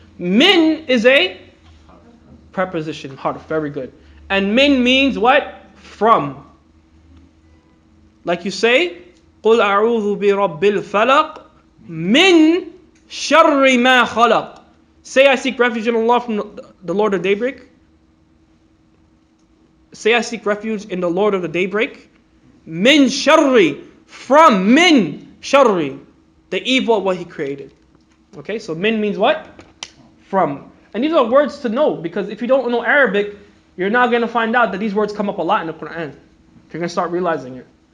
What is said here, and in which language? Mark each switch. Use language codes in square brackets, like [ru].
[en] Min is a preposition, harf. Very good. And min means what? From. Like you say, [ar] قُلْ أَعُوذُ بِرَبِّ الْفَلَقِ مِنْ شَرِّ مَا خَلَقَ. [en] Say I seek refuge in Allah from the Lord of daybreak. Say I seek refuge in the Lord of the daybreak. Min sharri, from min sharri, the evil of what He created. Okay, so min means what? From. And these are words to know, because if you don't know Arabic, you're now going to find out that these words come up a lot in the Quran. You're going to start realizing it.